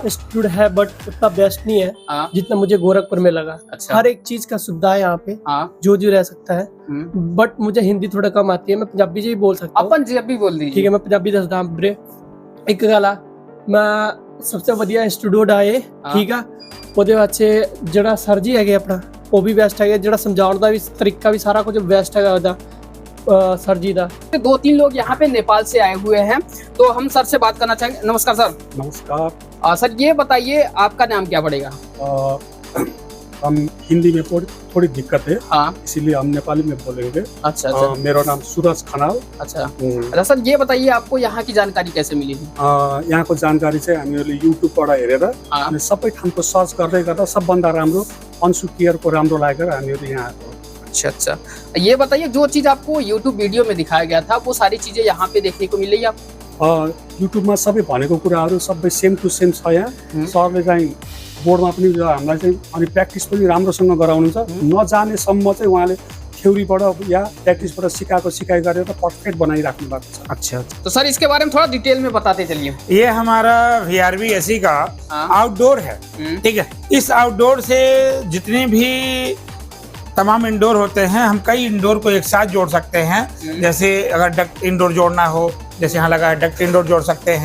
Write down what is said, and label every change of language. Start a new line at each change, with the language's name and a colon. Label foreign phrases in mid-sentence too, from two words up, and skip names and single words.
Hindi: इंस्टीट्यूट है बट उतना बेस्ट नहीं है जितना मुझे गोरखपुर में लगा। अच्छा, हर एक चीज का सुविधा है यहाँ पे, जो रह सकता है। बट मुझे हिंदी थोड़ा कम आती है, मैं पंजाबी जी बोल सकता हूँ। अपन जी भी बोल दीजिए।
Punjabi: ਠੀਕ ਹੈ, ਮੈਂ ਪੰਜਾਬੀ ਦੱਸਦਾ ਵੀਰੇ। ਇੱਕ ਗੱਲ ਮੈਂ ਸਬਸੇ ਵਧੀਆ ਇੰਸਟੀਟਿਊਟ ਆਏ, ਠੀਕ ਹੈ। ਉਹਦੇ ਵਾਸਤੇ ਜਿਹੜਾ ਸਰ ਜੀ ਹੈਗੇ ਆਪਣਾ, ਉਹ ਵੀ ਬੈਸਟ ਹੈਗੇ, ਜਿਹੜਾ ਸਮਝਾਉਣ ਦਾ ਵੀ ਤਰੀਕਾ ਵੀ ਸਾਰਾ ਕੁਝ ਬੈਸਟ ਹੈਗਾ ਉਹਦਾ ਸਰ ਜੀ ਦਾ।
Hindi: 2-3 लोग यहाँ पे नेपाल से आए हुए हैं, तो हम सर से बात करना चाहेंगे। नमस्कार सर। नमस्कार सर, ये बताइए आपका नाम क्या पड़ेगा? हम हिंदी में थोड़ी दिक्कत है, हाँ, इसीलिए हम नेपाली में बोलेंगे। अच्छा अच्छा। मेरा नाम सूरज खनाल। अच्छा अच्छा सर, ये बताइए आपको यहाँ की जानकारी कैसे मिली थी?
Nepali: यहाँको जानकारी चाहिँ हामीहरूले युट्युबबाट हेरेर अनि सबै ठाउँको सर्च गर्दै गर्दा सबभन्दा राम्रो अन्सु केयरको राम्रो लागेर हामीहरू यहाँ आएको।
Hindi: अच्छा अच्छा, ये बताइए जो चीज आपको यूट्यूब वीडियो में दिखाया गया था वो सारी चीजें यहाँ पे देखने को मिल रही है आपको?
Nepali: युट्युबमा सबै भनेको कुराहरू सबै
English: same to same
Nepali: छ। यहाँ सरले चाहिँ बोर्डमा पनि हामीलाई चाहिँ अनि प्र्याक्टिस पनि राम्रोसँग गराउनुहुन्छ। नजानेसम्म चाहिँ उहाँले थ्योरीबाट या प्र्याक्टिसबाट सिकाइ गरेर पर्फेक्ट बनाइराख्नु भएको छ।
Hindi: अच्छा, तो सर इसके बारे में थोड़ा डिटेल में बताते चलिए। ये हमारा VRV AC का आउटडोर है, ठीक है। इस आउटडोर से जितने भी तमाम इंडोर होते हैं, हम कई इंडोर को एक साथ जोड़ सकते हैं। जैसे अगर डक्ट इंडोर जोड़ना हो, जैसे यहाँ लगा है डक्ट इंडोर जोड़ सकते हैं।